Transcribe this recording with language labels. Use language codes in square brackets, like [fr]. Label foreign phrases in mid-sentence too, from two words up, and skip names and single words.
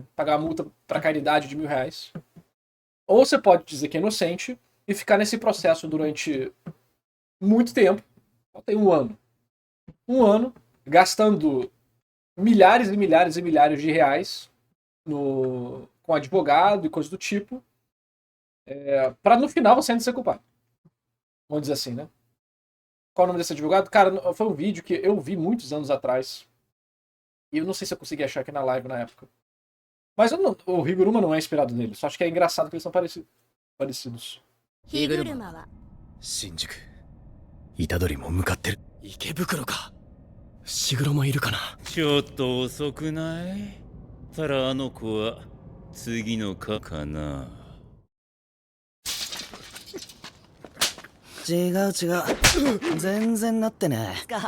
[pt] Pagar uma multa para caridade de R$1.000. Ou você pode dizer que é inocente e ficar nesse processo durante muito tempo, tem um ano, gastando milhares e milhares e milhares de reais com advogado e coisas do tipo, para no final você ainda ser culpado. Vamos dizer assim, né? Qual o nome desse advogado? Cara, foi um vídeo que eu vi muitos anos atrás. E eu não sei se eu consegui achar aqui na live na época. Mas o Higuruma não é inspirado nele. Só acho que é engraçado que eles são parecidos. [ja] ヒグルマは新宿虎杖も向かってる。池袋か。伏黒もいるかな。ちょっと遅くない？たらあの子は次の課かな。違う全然なってね。